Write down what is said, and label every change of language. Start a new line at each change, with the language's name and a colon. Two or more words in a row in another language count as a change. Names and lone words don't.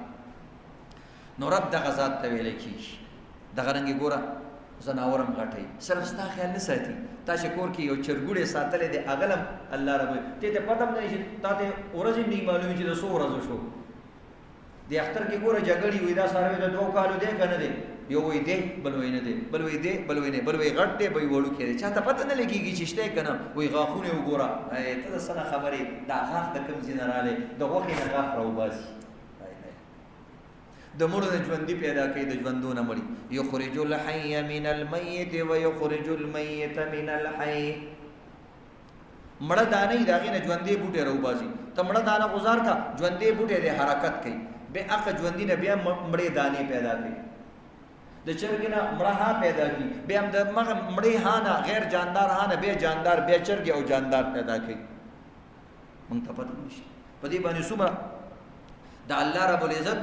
Pashto: نو رب دغه ذات ته ویلی کېږي دغه رنګې ګوره زناور هم غټوي صرف ستا خیال نه ساتي تا چې کور کې یو چرګوړی ساتلی دی هغه هم الله رب ته ته پته هم نه چې تا ته ورځې نه معلومي چې د څو ورځو شو د اختر کې ګوره جګړې وي دا څاروی د 2 کالو دی که نه دی یو وایي دی بل وایي نه دی بل وایي دی بل وایي نه بل وایي غټ دی بل وایي وړوکی دی چا ته پته نه لګېږي چې شته که نه وایي غاښونه یې وګوره ته د څه نه خبرې دا غاښ د کوم ځای نه رالی د غوښې نه غاښ راوباسي د مړو نه ژوندي پیدا کوي د ژوندو نه مړي
Arabic: یخرج الحی من المیت ویخرج المیت من الحی
Pashto: مړه دانه یې د هغې نه ژوندی بوټی راوباسي ته مړه دانه غوزار کا ژوندی بوټی دی حرکت کوي بیا هغه ژوندي نه بیا مړې دانې پیدا کوي د چرګې نه مړه ها پیدا کوي بیا هم د مړې ها نه غیر جاندار ها نه بیا جاندار بیا چرګې او جاندار پیدا کوي موږ ته پته نشته په دې باندې څومره د
Arabic: الله رب العزت